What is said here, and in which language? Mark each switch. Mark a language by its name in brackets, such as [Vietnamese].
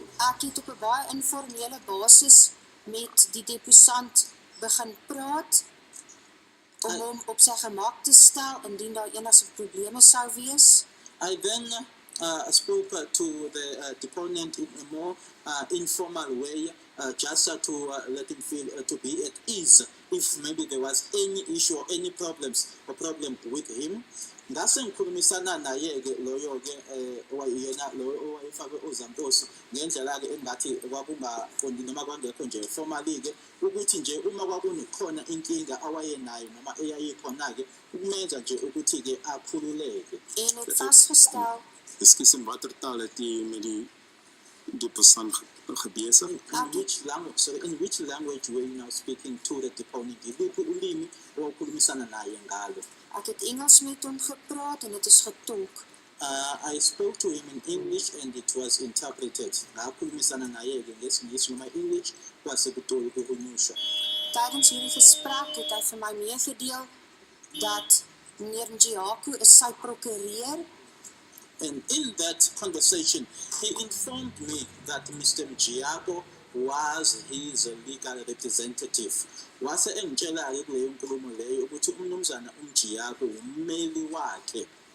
[Afrikaans] Ek het op 'n baie informele basis met die deposant begin praat om hom op sy gemak te stel indien daar enige probleme sou wees. [English] I then spoke to the deponent in a more informal way, just to let him feel to be at ease if maybe there was any issue or any problem with him. [Zulu] Ngase ngikhulumisana naye-ke loyo-ke yena lo owayefakwe ozankosi ngendlela-ke engathi kwakungaqondi noma kwangekho nje formally-ke ukuthi nje uma kwakunekhona inkinga awayenayo noma eyayikhona-ke ukumenza nje ukuthi-ke akhululeke. [Afrikaans] En het vasgestel. Ekskuus, in watter taal het jy met die deposant gebesig? [English] In which language were you now speaking to the deponent? [Zulu] Yiluphi ulimi owukhulumisana naye ngalo? [Afrikaans] Ek het Engels met hom gepraat en dit is getolk. [English] I spoke to him in English and it was interpreted. [Zulu] Ngakhulumisana naye-ke ngesingisi noma English kwase kutolwe ukunyusha. [Afrikaans] Tydens hierdie gesprek het hy vir my meegedeel dat meneer Njiyako is sy prokureur. [English] And in that conversation, he informed me that Mr. Njiyako was his legal representative. [Zulu] Wase engitshela-ke kuleyo nkulumo leyo ukuthi umnumzana Njiyako ummeli wakhe.